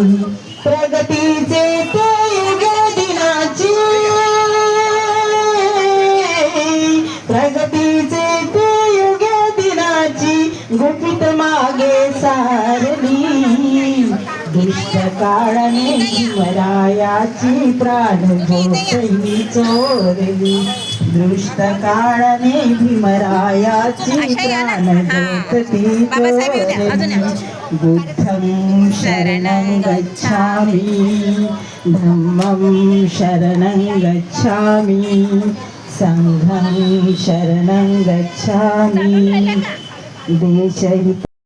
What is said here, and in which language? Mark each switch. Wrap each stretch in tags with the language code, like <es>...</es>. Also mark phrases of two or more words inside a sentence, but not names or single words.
<mr>प्रगतीचे ते युग दिनाची, प्रगतीचे ते युग दिनाची गुपित मागे सारली, दुष्ट काळाने भीमरायाची प्राण ज्योत चोरली, दुष्ट काळाने भीमरायाची प्राण ज्योत चोरली.</mr> <pi>बुद्धं शरणं गच्छामि, धम्मं शरणं गच्छामि, संघं शरणं गच्छामि.</pi> <mr>देशहित</mr>